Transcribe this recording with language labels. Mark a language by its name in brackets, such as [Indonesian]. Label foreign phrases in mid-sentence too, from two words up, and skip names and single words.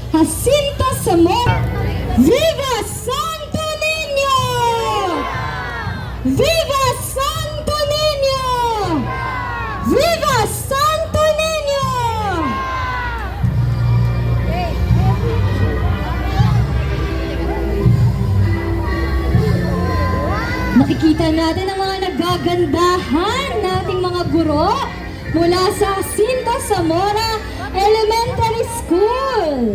[Filipino] Jacinto Zamora. Viva Santo Niño! Viva Santo Niño! Viva Santo Niño! Nakikita natin ang mga nagagandahan nating mga guro mula sa Jacinto Zamora Elementary School.